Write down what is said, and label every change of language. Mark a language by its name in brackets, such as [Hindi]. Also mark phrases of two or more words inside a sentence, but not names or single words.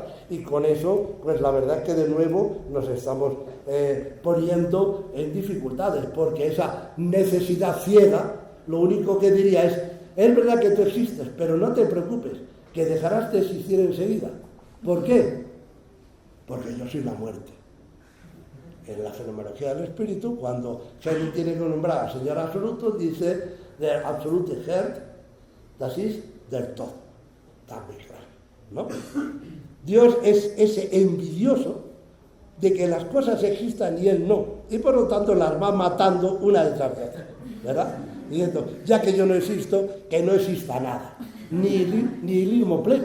[Spanish] Y con eso, pues la verdad es que de nuevo nos estamos poniendo en dificultades, porque esa necesidad ciega, lo único que diría es verdad que tú existes, pero no te preocupes, que dejarás de existir enseguida. ¿Por qué? Porque yo soy la muerte. En la fenomenología del espíritu, cuando Hegel tiene que nombrar al Señor absoluto, dice [German] der absolute Herd, das ist der Tod. [Spanish] Está muy claro, ¿no? Dios es ese envidioso de que las cosas existan y él no, y por lo tanto las va matando una detrás de otra, ¿verdad? Diciendo, ya que yo no existo, que no exista nada, ni nihilismo pleno.